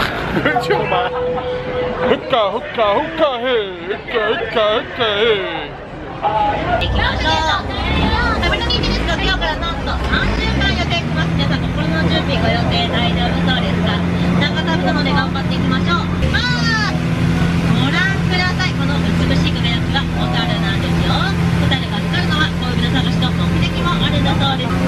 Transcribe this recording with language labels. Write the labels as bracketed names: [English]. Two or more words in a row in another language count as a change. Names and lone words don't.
[Hindi] Chill maar. Hukka, hukka, hukka, hey. Hukka, hukka, hukka, hey. [Japanese] 行きましょう。旅の日ですが、今日からなんと3週間予定します。皆さん心の準備ご予定大丈夫そうですか？なんか旅なので頑張っていきましょう。ご覧ください。この美しい輝きはホタルなんですよ。ホタルが光るのは恋人探しと目的もあるんだそうです。